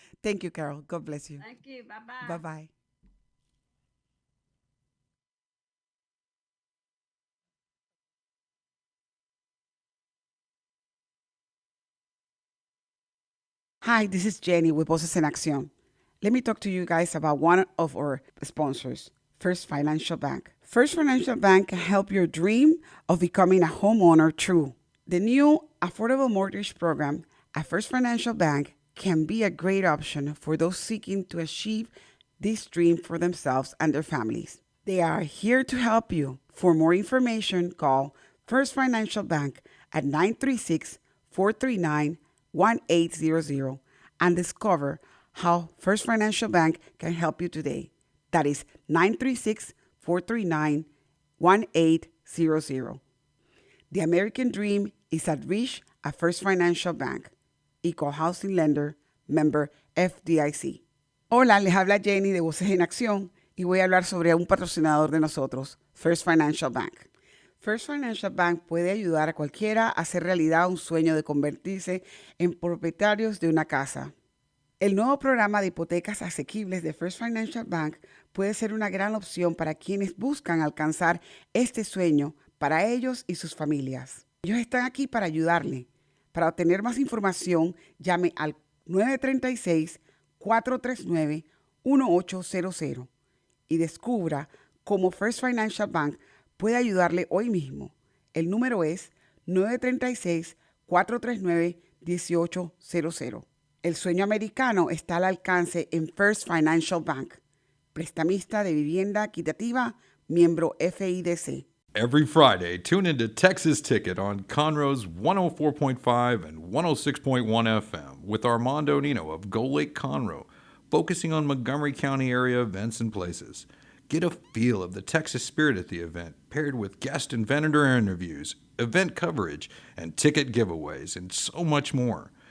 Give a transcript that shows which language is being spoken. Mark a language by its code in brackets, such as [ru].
[en] Thank you, Carol. God bless you. Thank you. Bye-bye. Bye-bye. Hi, this is Jenny with Voces en Acción. Let me talk to you guys about one of our sponsors, First Financial Bank. First Financial Bank can help your dream of becoming a homeowner true. The new affordable mortgage program at First Financial Bank can be a great option for those seeking to achieve this dream for themselves and their families. They are here to help you. For more information, call First Financial Bank at 936-439-1800 and discover how First Financial Bank can help you today. That is 936-439-1800. The American dream is at reach at First Financial Bank. Equal Housing Lender, member FDIC. [es] Hola, les habla Jenny de Voces en Acción y voy a hablar sobre un patrocinador de nosotros, First Financial Bank. First Financial Bank puede ayudar a cualquiera a hacer realidad un sueño de convertirse en propietarios de una casa. El nuevo programa de hipotecas asequibles de First Financial Bank puede ser una gran opción para quienes buscan alcanzar este sueño para ellos y sus familias. Ellos están aquí para ayudarle. Para obtener más información, llame al 936-439-1800 y descubra cómo First Financial Bank puede ayudarle hoy mismo. El número es 936-439-1800. El sueño americano está al alcance en First Financial Bank, prestamista de vivienda equitativa, miembro FIDC. [en] Every Friday, tune into Texas Ticket on Conroe's 104.5 and 106.1 FM with Armando Nino of Gull Lake Conroe, focusing on Montgomery County area events and places. Get a feel of the Texas spirit at the event, paired with guest and vendor interviews, event coverage, and ticket giveaways, and so much more.